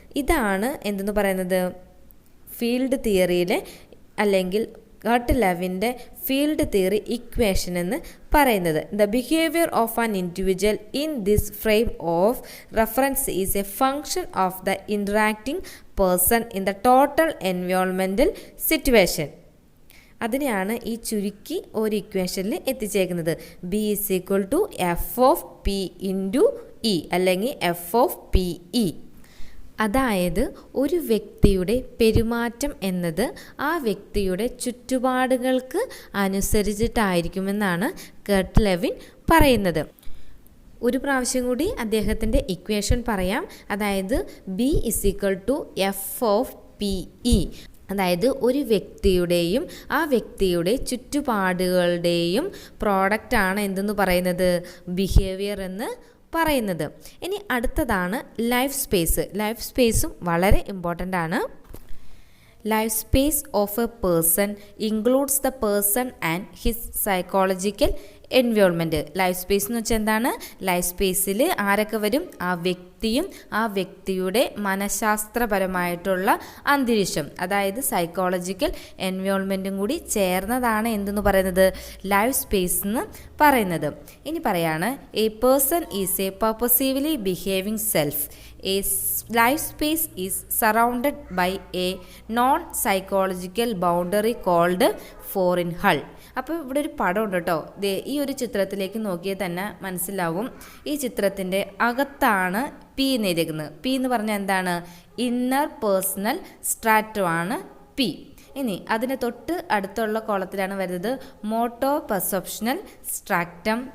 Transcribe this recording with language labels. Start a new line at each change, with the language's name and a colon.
Malayalam: ഇതാണ് എന്തെന്ന് പറയുന്നത് ഫീൽഡ് തിയറിയിലെ അല്ലെങ്കിൽ കർട്ട് ലെവിൻ്റെ ഫീൽഡ് തിയറി ഇക്വേഷൻ എന്ന് പറയുന്നത്.
English: The behaviour of an individual in this frame of reference is a function of the interacting person in the total environmental situation.
Malayalam: അതിനെയാണ് ഈ ചുരുക്കി ഒരു ഇക്വേഷനിൽ എത്തിച്ചേക്കുന്നത്. B = F(P)(E) അല്ലെങ്കിൽ F(P)E. അതായത് ഒരു വ്യക്തിയുടെ പെരുമാറ്റം എന്നത് ആ വ്യക്തിയുടെ ചുറ്റുപാടുകൾക്ക് അനുസരിച്ചിട്ടായിരിക്കുമെന്നാണ് കർട്ട് ലെവിൻ പറയുന്നത്. ഒരു പ്രാവശ്യം കൂടി അദ്ദേഹത്തിൻ്റെ ഇക്വേഷൻ പറയാം. അതായത് B = F(P)E. അതായത് ഒരു വ്യക്തിയുടെയും ആ വ്യക്തിയുടെ ചുറ്റുപാടുകളുടെയും പ്രോഡക്റ്റാണ് എന്തെന്ന് പറയുന്നത് ബിഹേവിയർ എന്ന് പറയുന്നത്. ഇനി അടുത്തതാണ് ലൈഫ് സ്പേസ്. ലൈഫ് സ്പേസും വളരെ ഇമ്പോർട്ടൻ്റ് ആണ്.
English: Life space of a person includes the person and his psychological environment.
Malayalam: Life space എന്ന് വെച്ചാൽ എന്താണ്? ലൈഫ് സ്പേസിൽ ആരൊക്കെ വരും? ആ വ്യക്തിയും ആ വ്യക്തിയുടെ മനഃശാസ്ത്രപരമായിട്ടുള്ള അന്തരീക്ഷം, അതായത് സൈക്കോളജിക്കൽ എൻവയോൺമെൻറ്റും കൂടി ചേർന്നതാണ് എന്തെന്ന് പറയുന്നത് ലൈഫ് സ്പേസ് എന്ന് പറയുന്നത്. ഇനി പറയാണ്
English: A person is a purposively behaving self. A life space is surrounded by a non-psychological boundary called foreign hull.
Malayalam: അപ്പോൾ ഇവിടെ ഒരു പടം ഉണ്ട് കേട്ടോ. ഈ ഒരു ചിത്രത്തിലേക്ക് നോക്കിയാൽ തന്നെ മനസ്സിലാവും. ഈ ചിത്രത്തിൻ്റെ അകത്താണ് P എന്നെഴുതിയിരിക്കുന്നത്. P എന്ന് പറഞ്ഞാൽ എന്താണ്? ഇന്നർ പേഴ്സണൽ സ്ട്രാറ്റം ആണ് P. ഇനി അതിന് തൊട്ട് അടുത്തുള്ള കോളത്തിലാണ് വരുന്നത് മോട്ടോ പെർസെപ്ഷണൽ സ്ട്രാറ്റം.